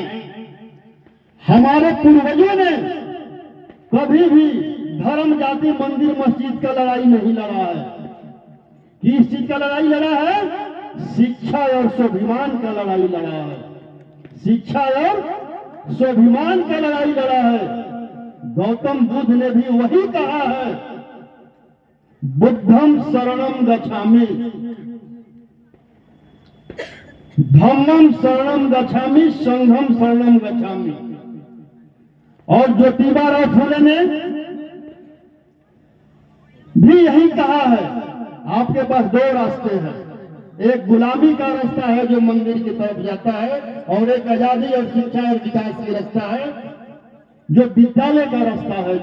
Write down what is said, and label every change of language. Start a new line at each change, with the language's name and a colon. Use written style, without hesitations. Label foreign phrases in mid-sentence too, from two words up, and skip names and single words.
Hindi: हमारे पूर्वजों ने कभी भी धर्म, जाति, मंदिर, मस्जिद का लड़ाई नहीं लड़ा है। किस चीज का लड़ाई लड़ा है? शिक्षा और स्वाभिमान का लड़ाई लड़ा है। शिक्षा और स्वाभिमान का लड़ाई लड़ा है। गौतम बुद्ध ने भी वही कहा है,
Pali: बुद्धम शरणम गच्छामि। धम्मम शरणम गच्छामि, संघम शरणम गच्छामि।
Hindi: और ज्योतिबा फुले ने भी यही कहा है। आपके पास दो रास्ते हैं, एक गुलामी का रास्ता है जो मंदिर की तरफ जाता है, और एक आजादी और शिक्षा और विकास की रास्ता है जो विद्यालय का रास्ता है।